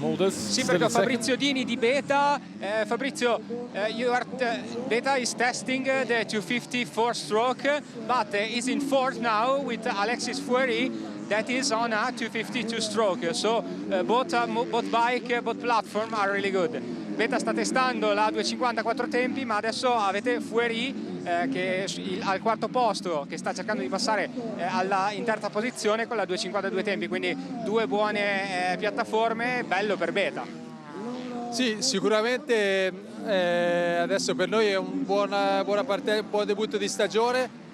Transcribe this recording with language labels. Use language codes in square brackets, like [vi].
[it] Sì, perché Fabrizio Dini di Beta. [en] Fabrizio, Beta is testing the 250 4-stroke, but is in fourth now with Alexis Fouery, that is on a 250 2-stroke. So both bike, both platform are really good. [it] Beta sta testando la 250 4 tempi, ma adesso avete Fouery che è al quarto posto, che sta cercando di passare in terza posizione con la 250 2 tempi, quindi due buone piattaforme, bello per Beta. Sì, sicuramente adesso per noi è un buon debutto di stagione.